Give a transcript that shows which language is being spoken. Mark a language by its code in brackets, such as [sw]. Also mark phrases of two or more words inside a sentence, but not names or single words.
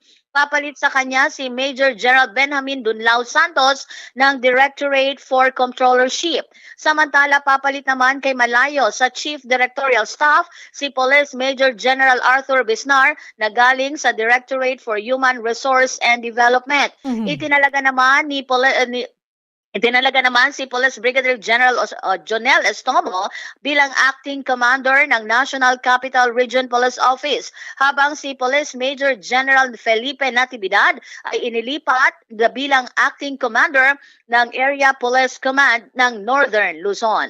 [tl] Papalit sa kanya si Major General Benjamin Dunlao Santos ng Directorate for Controllership. Samantala, papalit naman kay Malayo sa [en] Chief Directorial Staff [tl] si Police Major General Arthur Bisnar na galing sa Directorate for Human Resource and Development. Itinalaga naman si Police Brigadier General Jonel Estomo bilang [en] Acting Commander [tl] ng National Capital Region Police Office, habang si Police Major General Felipe Natividad ay inilipat bilang [en] Acting Commander [tl] ng Area Police Command ng Northern Luzon.